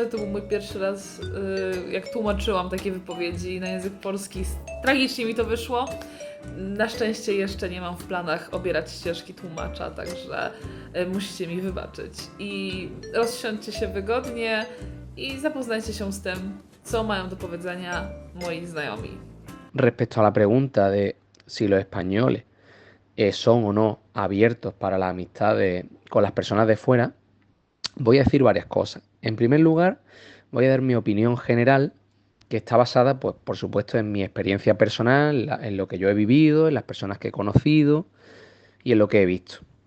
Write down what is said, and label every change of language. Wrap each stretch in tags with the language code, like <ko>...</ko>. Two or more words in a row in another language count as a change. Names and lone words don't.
<pl>To był mój pierwszy raz, jak tłumaczyłam takie wypowiedzi na język polski. Tragicznie mi to wyszło. Na szczęście jeszcze nie mam w planach obierać ścieżki tłumacza, także musicie mi wybaczyć. I rozsiądźcie się wygodnie i zapoznajcie się z tym, co mają do powiedzenia moi znajomi.</pl> <es>Respecto a la pregunta de si los españoles son o no abiertos para las amistades con las personas de fuera, voy a decir varias cosas. En primer lugar, voy a dar mi opinión general, que está basada, pues, por supuesto, en mi experiencia personal, en lo que yo he vivido, en las personas que he conocido y en lo que he visto.</es>